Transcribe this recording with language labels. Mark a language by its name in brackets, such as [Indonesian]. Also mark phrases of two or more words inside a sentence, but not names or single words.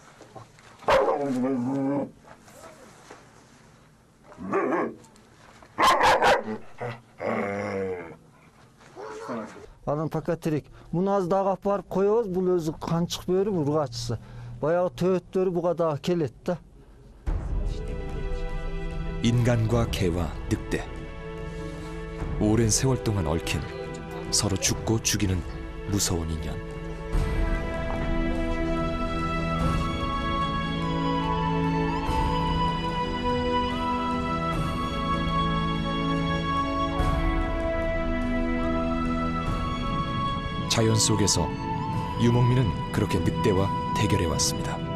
[Kyrgyz] Анан пока тирик. Муну аз дагы алып барып коебуз, бул өзү канчык бөрү, ургачысы. Баягы төөттөрү буга дагы келет да. [Korean] 인간과 개와 늑대. 오랜 세월 동안 얽힌 서로 죽고 죽이는 무서운 인연. 자연 속에서 유목민은 그렇게 늑대와 대결해 왔습니다.